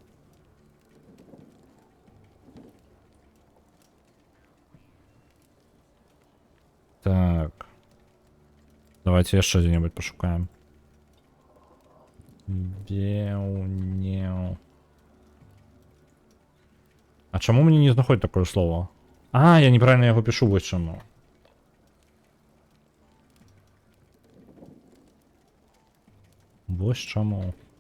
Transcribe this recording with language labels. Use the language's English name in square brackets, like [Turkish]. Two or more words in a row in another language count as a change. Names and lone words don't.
[Belarusian] Так. Давайте яшчэ дзе-небудзь пашукаем. Веўнеў. А чаму мне не знаходзіць такое слово? Я неправильно яго пишу, вось чаму. Вось чаму.